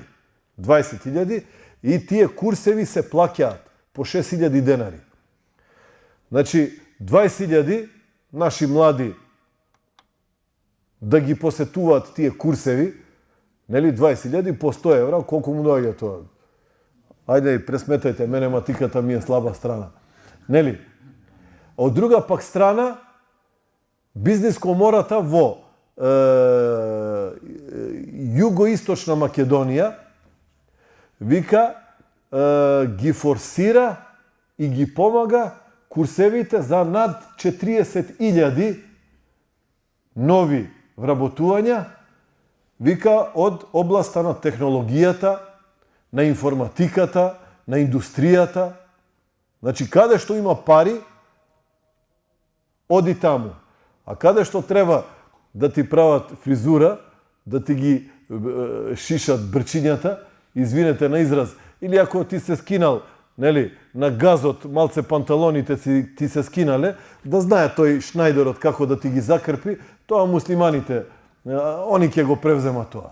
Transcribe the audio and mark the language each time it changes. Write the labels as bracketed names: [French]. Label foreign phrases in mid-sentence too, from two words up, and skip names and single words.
[Macedonian] 20.000 и тие курсеви се плаќаат по 6.000 денари. Значи, 20.000 наши млади да ги посетуваат тие курсеви, нели, 20.000 по 100 евра, колку му доаѓа тоа? Ајде, пресметајте, мене матиката ми је слаба страна. Нели? Од друга пак страна, бизнис комората во југоисточна Македонија вика ги форсира и ги помага курсевите за над 40.000 нови вработувања, вика од областа на технологијата, на информатиката, на индустријата. Значи, каде што има пари, оди таму. А каде што треба да ти прават фризура, да ти ги шишат брчињата, извинете на израз, или ако ти се скинал, нели, на газот, малце панталоните ти се скинале, да знае тој Шнајдерот како да ти ги закрпи, тоа муслиманите, они ќе го превземат тоа.